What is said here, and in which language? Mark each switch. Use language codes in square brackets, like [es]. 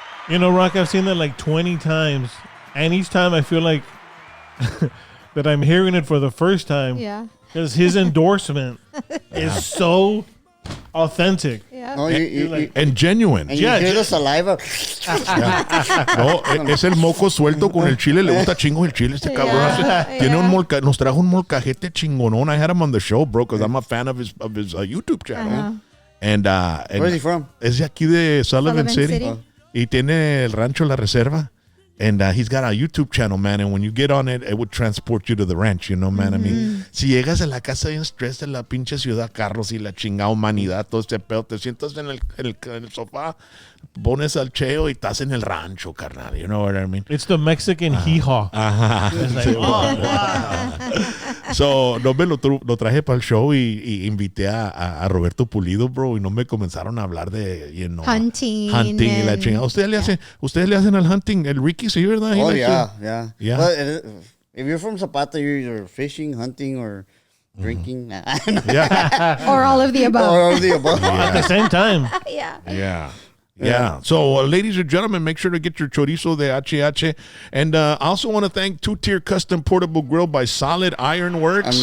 [en] You know, Rock, I've seen that like 20 times. And each time I feel like that I'm hearing it for the first time. Yeah. Because his endorsement is so authentic. Yeah. No, And genuine. and you hear the saliva. [es] No, es el moco suelto con el chile. Le gusta chingo el chile este cabrón. Tiene un nos trajo un molcajete chingonón. [en] I had him on the show, bro, because I'm a fan of his YouTube channel. And Where's he from? [es] es de aquí de Sullivan City. [en] City. [es] Y tiene el rancho La Reserva. [en] And he's got a YouTube channel, man. And when you get on it, it would transport you to the ranch, you know, man. I mean, [es] si llegas a la casa bien stressed en la pinche ciudad, carros y la chingada humanidad, todo este pedo, te sientas en el sofá, pones al Cheo y estás en el rancho, carnal. [en] You know what I mean? It's the Mexican hee-haw. It's like, oh, wow. [es] So, no me lo traje para el show y invité a Roberto Pulido, bro, y no me comenzaron a hablar de, [en] you know, Hunting [es] y la chingada. Ustedes le hacen al hunting, el Ricky, sí, ¿verdad? [en] Oh, He yeah, likes yeah. Yeah. But if you're from Zapata, you're either fishing, hunting, or drinking. Yeah. Or all of the above. Or all of the above. At the same time. Yeah. Yeah. So, ladies and gentlemen, make sure to get your chorizo de H&H. And I also want to thank Two-Tier Custom Portable Grill by Solid Iron Works.